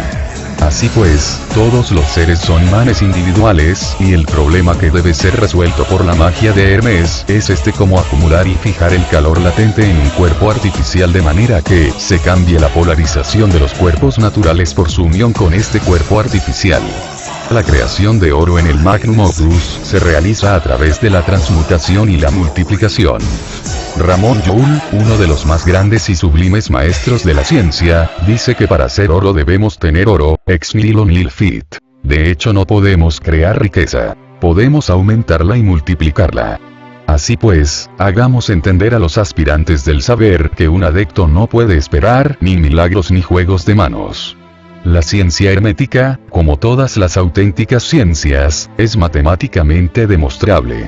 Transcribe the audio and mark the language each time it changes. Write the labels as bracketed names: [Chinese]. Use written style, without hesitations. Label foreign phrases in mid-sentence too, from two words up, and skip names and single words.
[Spanish] Así pues, todos los seres son imanes individuales, y el problema que debe ser resuelto por la magia de Hermes es cómo acumular y fijar el calor latente en un cuerpo artificial de manera que se cambie la polarización de los cuerpos naturales por su unión con este cuerpo artificial. La creación de oro en el [Latin] Magnum Opus [Spanish] se realiza a través de la transmutación y la multiplicación. Ramón Llull, uno de los más grandes y sublimes maestros de la ciencia, dice que para hacer oro debemos tener oro, [Latin] ex nihilo nihil fit. [Spanish] De hecho no podemos crear riqueza. Podemos aumentarla y multiplicarla. Así pues, hagamos entender a los aspirantes del saber que un adepto no puede esperar ni milagros ni juegos de manos. La ciencia hermética, como todas las auténticas ciencias, es matemáticamente demostrable.